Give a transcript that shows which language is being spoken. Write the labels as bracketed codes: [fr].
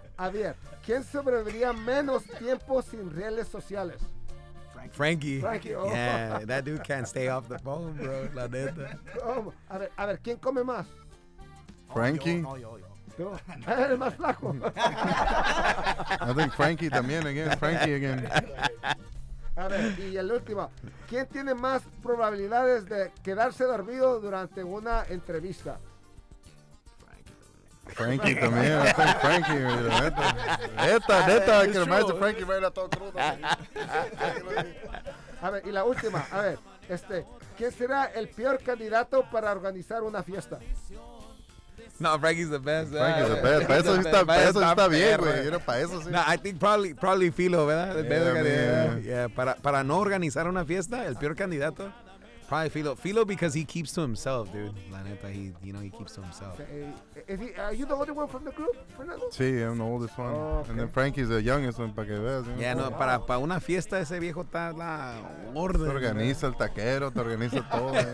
[es] Javier, ¿quién sobreviviría menos tiempo sin redes sociales? Frankie. [en] Yeah, that dude can't stay off the phone, bro. [es] La neta. A ver, ¿quién come más? Frankie. El más flaco. [en] I think Frankie [es] también. [en] Frankie again. [es] A ver, y el último. ¿Quién tiene más probabilidades de quedarse dormido durante una entrevista? Frankie también. [en] I think Frankie. [es] Neta, [en] I can imagine Frankie right at all [es] crudo. A ver, y la última. A ver, ¿quién será el peor candidato para organizar una fiesta? [en] No, Frankie's the best. Frankie's the best. [es] Para eso está, bien, güey. Yo era para eso, sí. [en] No, I think probably Philo, [es] ¿verdad? Para no organizar una fiesta, el peor candidato, [en] probably [es] Philo. [en] Philo because he keeps to himself, dude. [es] La neta, [en] he keeps to himself. Are you the older one from the group, Fernando? [es] Sí, [en] I'm the oldest one. Oh, okay. And then Frankie's the youngest one, [es] para que veas. [en] Ya, yeah, no, wow. [es] para una fiesta, ese viejo está la orden. Te organiza, ¿verdad? El taquero, te organiza todo.